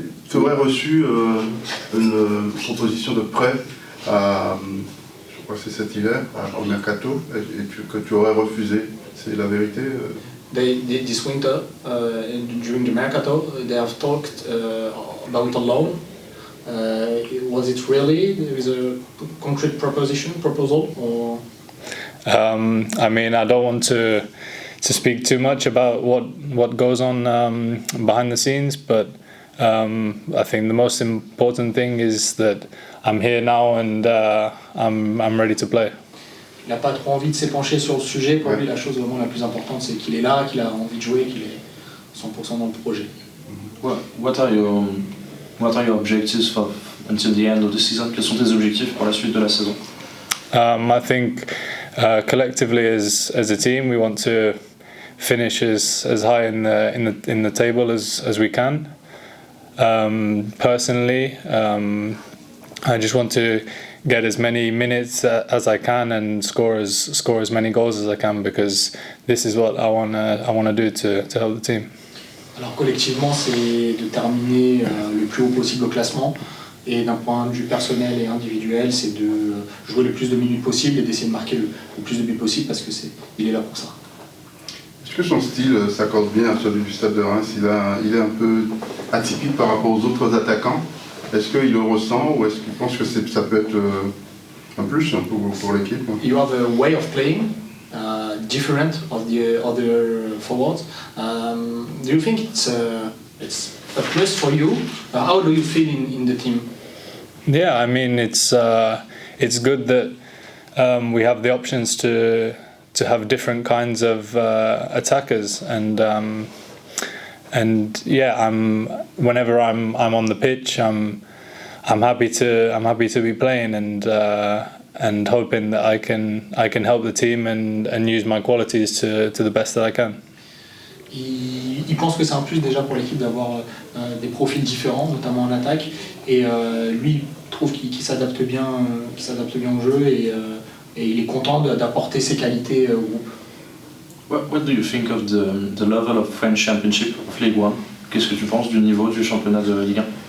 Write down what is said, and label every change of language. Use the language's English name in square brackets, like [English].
[French] Tu aurais reçu une proposition de prêt je crois que c'est cet hiver, au Mercato, et que tu aurais refusé. C'est la vérité? [English] This winter, during the Mercato, they have talked about a loan. Was it really? There is a concrete proposal? Or? I mean, I don't want to speak too much about what goes on behind the scenes, but I think the most important thing is that I'm here now and I'm ready to play. [French] Il n'a pas trop envie de s'épancher sur le sujet. Pour lui, la chose vraiment la plus importante, c'est qu'il est là, qu'il a envie de jouer, qu'il est 100% dans le projet. [English] What are your objectives for until the end of the season? [French] Quels sont tes objectifs pour la suite de la saison? [English] I think collectively as a team, we want to finish as high in the table as we can. Personally, I just want to get as many minutes as I can and score as many goals as I can, because this is what I wanna do to help the team. [French] Alors collectivement, c'est de terminer le plus haut possible au classement, et d'un point de vue personnel et individuel, c'est de jouer le plus de minutes possible et d'essayer de marquer le plus de buts possible, parce que il est là pour ça. Est-ce que son style s'accorde bien à celui du Stade de Reims? Il est un peu atypique par rapport aux autres attaquants. Est-ce qu'il le ressent, ou est-ce qu'il pense que ça peut être un plus un peu pour l'équipe? [English] You have a way of playing different of the other forwards. Do you think it's a plus for you? How do you feel in the team? Yeah, I mean it's good that we have the options to have different kinds of attackers, and yeah, whenever I'm on the pitch, I'm happy to be playing and hoping that I can help the team and use my qualities to the best that I can. [French] Il pense que c'est un plus déjà pour l'équipe d'avoir des profils différents, notamment en attaque, et lui trouve qu'il s'adapte bien au jeu, et il est content d'apporter ses qualités au groupe. [English] What do you think of the level of French Championship of Ligue 1? [French] Qu'est-ce que tu penses du niveau du championnat de Ligue 1?